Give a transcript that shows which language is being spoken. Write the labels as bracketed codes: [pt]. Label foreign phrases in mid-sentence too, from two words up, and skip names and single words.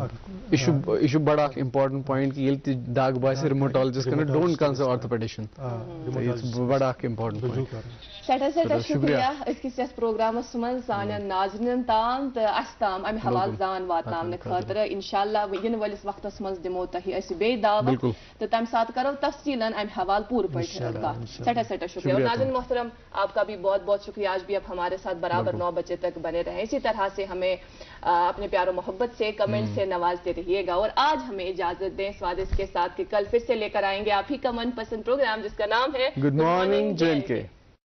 [ks] یہِ چھُ بڑٕ اکھ [en] important point [ks] کہِ ییٚلہِ تہِ دگ باسہِ ریموٹالجسٹ کَرُن [en] don't consult orthopedician [ks] بڑٕ اکھ امپارٹنٹ سٮ۪ٹھاہ سٮ۪ٹھاہ شُکریہ أزکِس یتھ پروگرامس منٛز سانٮ۪ن ناظریٖنن تام تہٕ اَسہِ تام امہِ حوالہٕ زان واتناونہٕ خٲطرٕ انشاءاللہ یِنہٕ وٲلِس وقتس منٛز دِمو تۄہہِ أسۍ بیٚیہِ دعوت تہٕ تمہِ ساتہٕ کرو تفصیٖلن امہِ حوالہٕ پوٗرٕ پٲٹھۍ کتھ سٮ۪ٹھاہ سٮ۪ٹھاہ شُکریہ [ur] اور ناظرین محترم آپ کا بھی بہت بہت شکریہ آج بھی اب ہمارے ساتھ برابر 9 بجے تک بنے رہیں اسی طرح سے ہمیں اپنے پیار و محبت سے کمنٹ سے نوازتے رہیے گا اور آج ہمیں اجازت دیں اس وعدے کے ساتھ کہ کل پھر سے لے کر آئیں گے آپ ہی کا من پسند پروگرام جس کا نام ہے [en] Good morning JNK